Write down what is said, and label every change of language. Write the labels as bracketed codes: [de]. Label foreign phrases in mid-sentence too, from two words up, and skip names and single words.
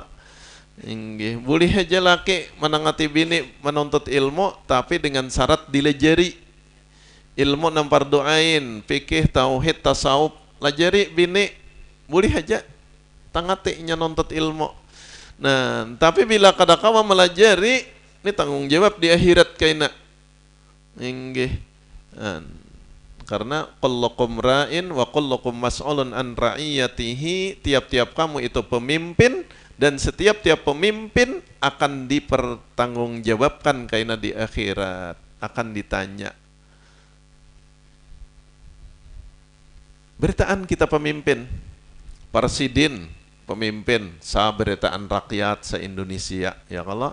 [bjn] Boleh aja laki menangati bini menuntut ilmu, tapi dengan syarat dilajari ilmu nang fardu ain, fikih, tauhid, tasawuf, lajari bini boleh aja tangatinya nuntut ilmu. Nah, tapi bila kadakawa melajari, ini tanggung jawab di akhirat kaina. Inggih. Karena [ar] كلكم راع وكلكم مسؤول عن رعيته, [bjn] tiap-tiap kamu itu pemimpin dan setiap-tiap pemimpin akan dipertanggungjawabkan kaina di akhirat, akan ditanya. Beritaan kita pemimpin, presiden, pemimpin, saberitaan rakyat se-Indonesia ya kalau.